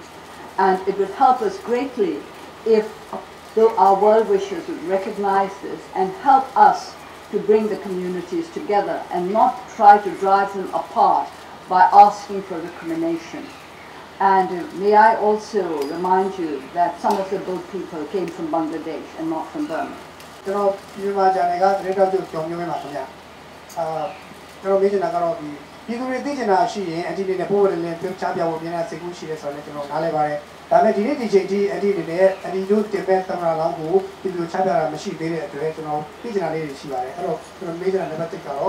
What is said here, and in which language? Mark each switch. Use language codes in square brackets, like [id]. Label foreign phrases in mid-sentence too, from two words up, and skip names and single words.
[en] And it would help us greatly if our well-wishers would recognize this and help us to bring the communities together and not try to drive them apart by asking for recrimination. And may I also remind you that some of the boat people came from Bangladesh and not from Burma. [my] ကျွန်တော်မြန်မာဂျာနယ်ကသတင်းတောက်ချုပ်ကြောင်မျိုးပဲမှာခင်ဗျာကျွန်တော်မေးချင်တာကတော့ဒီပြည်သူတွေသိချင်တာရှိရင်အတီးနဲ့ပို့ဝင်လင်းပြောချပြဖို့မြန်တဲ့စိတ်ကူးရှိတယ်ဆိုတော့ကျွန်တော်နားလဲပါတယ်ဒါပေမဲ့ဒီနေ့ဒီချိန်ကြီးအတီးတွေနဲ့အတီးတို့တင်မဲ့သမ္မတလောင်းကိုပြည်သူချပြတာမရှိသေးတဲ့အတွက်ကျွန်တော်သိချင်တာလေးတွေရှိပါတယ်အဲ့တော့ကျွန်တော်မေးချင်တာနံပါတ်1ကတော့